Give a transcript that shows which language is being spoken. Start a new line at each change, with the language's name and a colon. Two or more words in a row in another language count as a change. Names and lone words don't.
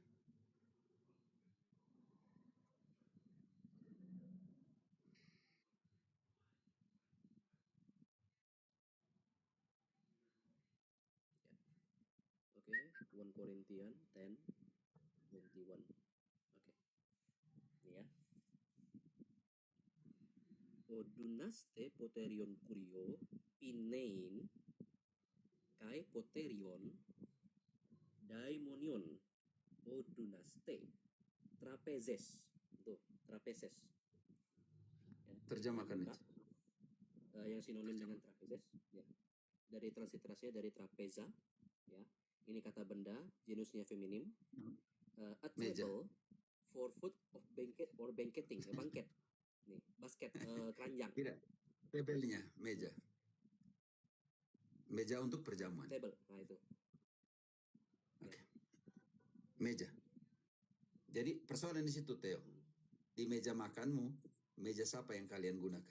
Indonesian: Oke, 1 Corinthians 10 21. Oke. Ini ya.
Greek: οὐ δύνασθε ποτήριον κυρίου πίνειν καὶ ποτήριον δαιμονίων οὐ δύνασθε τραπέζης.
Indonesian: Tuh, trapezes. Ya, Terjemahkan buka. itu. Yang sinonim dengan trapezes, ya. Dari transliterasinya dari trapeza, ya. Ini kata benda, genusnya feminim. A Meja.
English: table for food of banquet or banqueting,
Indonesian: bangket. Nih, basket, keranjang. Tidak. Tabelnya meja. Meja untuk perjamuan. Table, nah itu. Oke. Meja. Jadi persoalan di situ, Theo. Di meja makanmu, meja siapa yang kalian gunakan?